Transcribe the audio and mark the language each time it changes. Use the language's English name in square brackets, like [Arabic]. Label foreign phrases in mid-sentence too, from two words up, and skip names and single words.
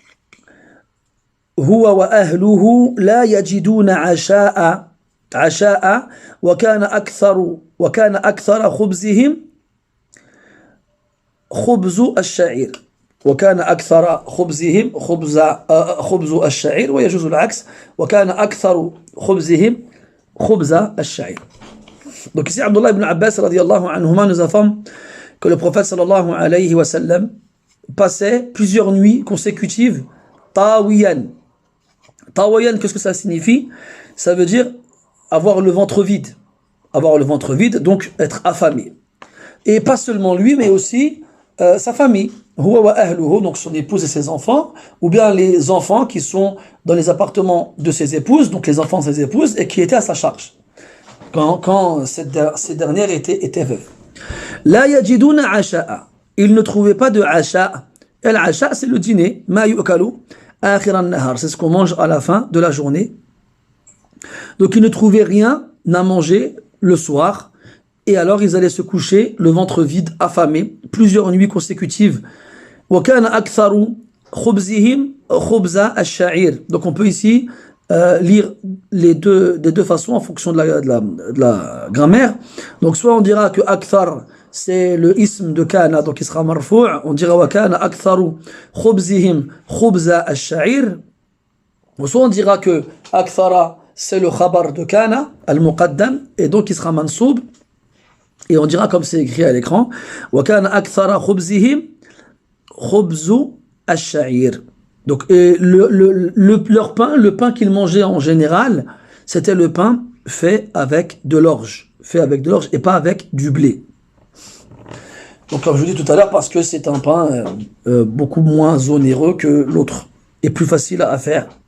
[Arabic] هو وأهله لا يجدون عشاء وكان أكثر خبزهم خبز الشعير وكان أكثر خبزهم خبز الشعير ويجوز العكس وكان أكثر خبزهم خبز الشعير. [French] Donc ici Abdullah ibn Abbas [Arabic] رضي الله عنهما [French] nous informe que le prophète [Arabic] صلى الله عليه وسلم [French] passait plusieurs nuits consécutives tawiyan. Tawiyan, qu'est-ce que ça signifie? Ça veut dire avoir le ventre vide. Avoir le ventre vide, donc être affamé. Et pas seulement lui, mais aussi sa famille. [Arabic] هو وأهله, [French] donc son épouse et ses enfants, ou bien les enfants qui sont dans les appartements de ses épouses, donc les enfants de ses épouses, et qui étaient à sa charge, quand ces dernières étaient veuves. [Arabic] لا يجدون عشاء. [French] Ils ne trouvaient pas de asha'. El asha', c'est le dîner. [Arabic] ما يؤكل آخر النهار. [French] C'est ce qu'on mange à la fin de la journée. Donc ils ne trouvaient rien à manger le soir. Et alors ils allaient se coucher, le ventre vide, affamé, plusieurs nuits consécutives. [Arabic] وَكَانَ أَكْثَرُ خُبْزِهِمْ خُبْزَ الشَّعِيرِ. [French] Donc on peut ici lire des deux façons en fonction de la grammaire. Donc soit on dira que akthar c'est le ism de kana, donc il sera marfou', on dira [Arabic] وكان أكثر خبزهم خبز الشعير, [French] ou soit on dira que akthara c'est le khabar de [Arabic] كان المقدم [French] et donc il sera mansoub et on dira comme c'est écrit à l'écran [Arabic] وكان أكثر خبزهم خبز الشعير. [French] Donc leur pain, le pain qu'ils mangeaient en général, c'était le pain fait avec de l'orge, et pas avec du blé. Donc comme je vous dis tout à l'heure, parce que c'est un pain beaucoup moins onéreux que l'autre et plus facile à faire.